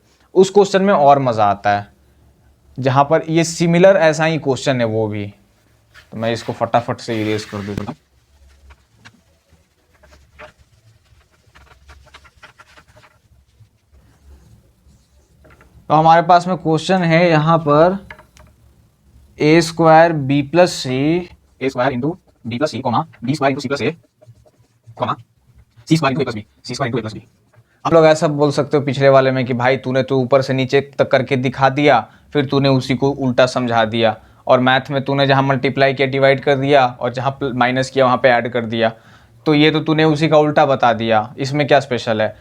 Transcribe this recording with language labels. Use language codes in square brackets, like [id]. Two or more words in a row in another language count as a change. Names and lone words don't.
[hi] उस क्वेश्चन में और मज़ा आता है, जहाँ पर ये सिमिलर ऐसा ही क्वेश्चन है वो भी। तो मैं इसको फटाफट से इरेज कर दूँगा। तो हमारे पास में क्वेश्चन है यहाँ पर a² b + c, a² × b + c, b² × c + a, c² × a + b, c² × a + b। हम लोग ऐसा बोल सकते हो पिछले वाले में कि भाई तूने तो ऊपर से नीचे तक करके दिखा दिया, फिर तूने उसी को उल्टा समझा दिया, और मैथ में तूने जहाँ मल्टीप्लाई किया डिवाइड कर दिया, और जहाँ माइनस किया वहाँ पे ऐड कर दिया। तो ये तो तूने उसी का उल्टा बता दिया, इसमें क्या स्पेशल है।